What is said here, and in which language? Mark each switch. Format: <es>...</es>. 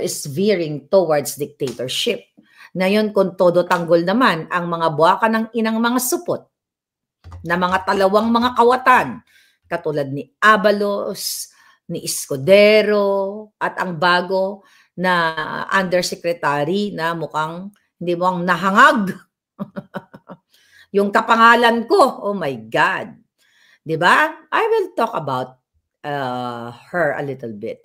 <en>is veering towards dictatorship?</en> <tl>Ngayon, kung todo tanggol naman ang mga buwaka ng inang mga supot na mga talawang mga kawatan, katulad ni Abalos, ni Escudero, at ang bago na undersecretary na mukhang hindi mo ang nahangag. Yung kapangalan ko,</tl> <en>oh my God.</en> <tl>Diba?</tl> <en>I will talk about her a little bit.</en>